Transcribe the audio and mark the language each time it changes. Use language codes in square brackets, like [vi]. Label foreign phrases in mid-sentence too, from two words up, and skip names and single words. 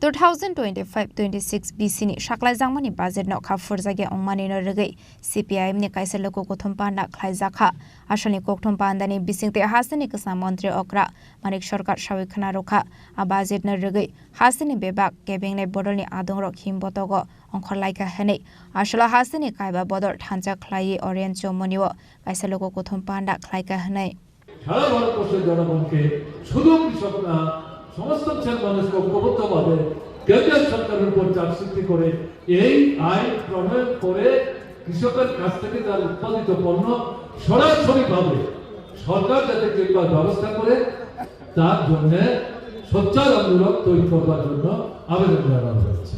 [trp] 2025-26 BC ni shaklai jangmani budget no khafur jage ongmani no regai CPIM ni kaisa lugu kutum panda khlajaka ashani kokthum panda ni bisingte Hasten ikasa Montri okra Manik Sarkar shawi khana rokha a budget no regai Hasten ni bebak kebeng nei bodol ni adongrok him botogo ongkhor laika hene ashla Hasten ni kaiba bodol thancha khlai Orient Chomuni wa kaisa lugu kutum panda khlaika hene [bn] সারা ভারতবর্ষের জনগণকে শুধু কৃষক না সমস্ত শ্রেণীর মানুষকে ঐক্যবদ্ধভাবে কেন্দ্র সরকারের উপর চাপ সৃষ্টি করে এই আইন প্রণয়ন করে কৃষকের কাছ থেকে তার উৎপাদিত পণ্য সরাসরিভাবে সরকার যাতে কিনবার ব্যবস্থা করে তার জন্য সোচ্চার আন্দোলন তৈরি করবার জন্য আবেদন জানানো হয়েছে।